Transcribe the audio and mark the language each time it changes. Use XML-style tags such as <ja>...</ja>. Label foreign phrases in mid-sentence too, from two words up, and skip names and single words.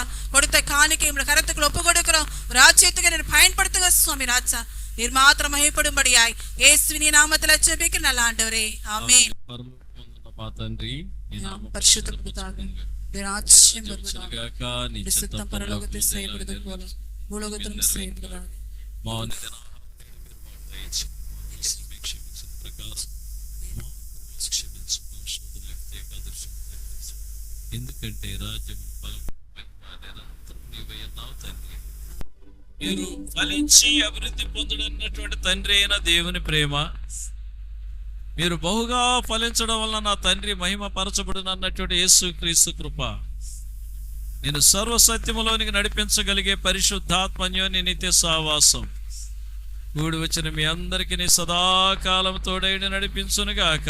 <ta>கொடுத்த காணிக்கை உங்களை கருத்துக்கள் ஒப்பு கொடுக்கிறோம். ராஜ்யத்துக்கு பயன்படுத்துங்க சுவாமி ராஜா. நீர் மாத்திரம் மகிமைப்படும்படியாய் இயேசுவின் நாமத்தில் ஜெபிக்கிறேன் நல்ல ஆண்டவரே, ஆமென்.</ta> <te>తండ్రి</te> <ta>பரலோகத்தில் செய்யப்படுவது போல பூலோகத்திலும் செய்யப்படுகிறார்.</ta> <te>ఎందుకంటే రాజ్యం బలం నీవయ్యన్నావు తండ్రి. మీరు ఫలించి అభివృద్ధి పొందడన్నటువంటి తండ్రి అయిన దేవుని ప్రేమ, మీరు బహుగా ఫలించడం వల్ల నా తండ్రి మహిమ పరచబడును అన్నటువంటి యేసు క్రీస్తు కృప, నేను సర్వసత్యములోనికి నడిపించగలిగే పరిశుద్ధాత్మన్యోని నిత్య సావాసం కూడి వచ్చిన మీ అందరికి నీ సదాకాలం తోడైన నడిపించునుగాక.</te>